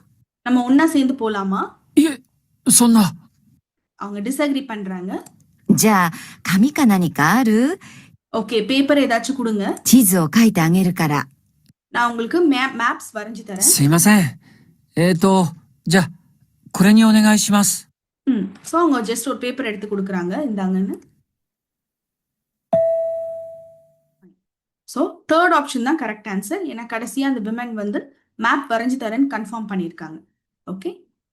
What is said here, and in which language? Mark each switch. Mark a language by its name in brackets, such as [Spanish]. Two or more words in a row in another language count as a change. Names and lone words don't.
[Tamil] நம்ம ஒன்னா சேர்ந்து போலாமா? [Japanese] いえ、そんな。 [Tamil] அவங்க டிஸ்அக்ரி பண்றாங்க. [Japanese] じゃあ、紙か何かある？ [Tamil] ஓகே, பேப்பர் ஏதாச்சும் கொடுங்க. [Japanese] 地図を書いてあげるから。 [Tamil] நான் உங்களுக்கு மேப்ஸ் வரைஞ்சு தரேன். [Japanese] すいません。じゃあ、これにお願いします。 [Tamil] ஸோ அவங்க ஜஸ்ட் ஒரு பேப்பர் எடுத்து கொடுக்குறாங்க, இந்தாங்கன்னு. ஸோ [English] third option [Tamil] தான் [English] correct answer. [Tamil] ஏன்னா கடைசியா அந்த விமன் வந்து மேப் வரைஞ்சு தரேன்னு கன்ஃபார்ம் பண்ணியிருக்காங்க. ஓகே.